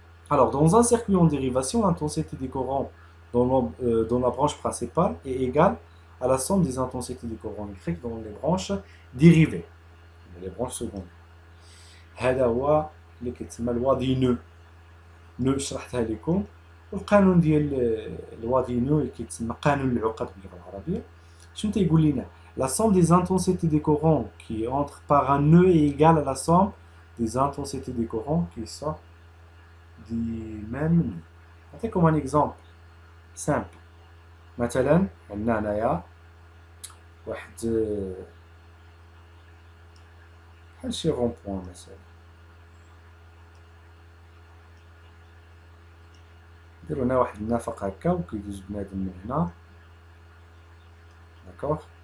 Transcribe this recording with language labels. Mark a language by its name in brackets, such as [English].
[French] Alors, dans un circuit en dérivation, l'intensité des courants dans la branche principale est égale à la somme des intensités des courants électriques dans les branches dérivées, les branches secondaires. [Arabic] هذا هو اللي كيتسمى [French] loi des nœuds. [Arabic] نو شرحتها لكم. والقانون ديال [French] loi des nœuds [Arabic] كيتسمى قانون العقد باللغة العربية. شنو تيقول لنا؟ [French] La somme des intensités des courants qui entrent par un nœud est égale à la somme des intensités des courants qui sortent du même nœud. [Arabic] نعطيكم [French] un exemple simple. [Arabic] مثلا عندنا هنايا واحد بحال شي رون بوان مثلا، نديرو هنا واحد النفق هكا وكيدوز بنادم من هنا. داكوغ.